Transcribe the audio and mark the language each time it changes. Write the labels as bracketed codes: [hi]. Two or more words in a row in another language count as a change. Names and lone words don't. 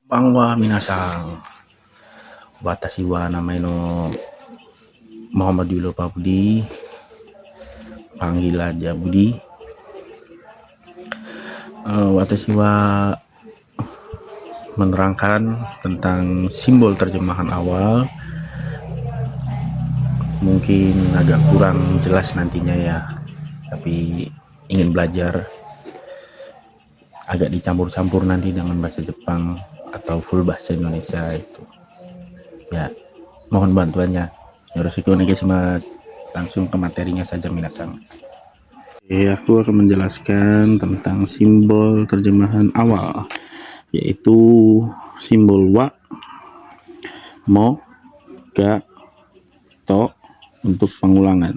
[ja] こんばんは皆さん、私は名前の Muhammad Yulo Budi, [id] panggil aja Budi. [ja] 私は [id] menerangkan tentang simbol terjemahan awal. Mungkin agak kurang jelas nantinya ya, tapi ingin belajar agak dicampur-campur nanti dengan bahasa Jepang atau full bahasa Indonesia itu ya, mohon bantuannya. [ja] よろしくお願いします. [id] Langsung ke materinya saja minasan. Aku akan menjelaskan tentang simbol terjemahan awal, yaitu simbol wa, mo, ga, to untuk pengulangan.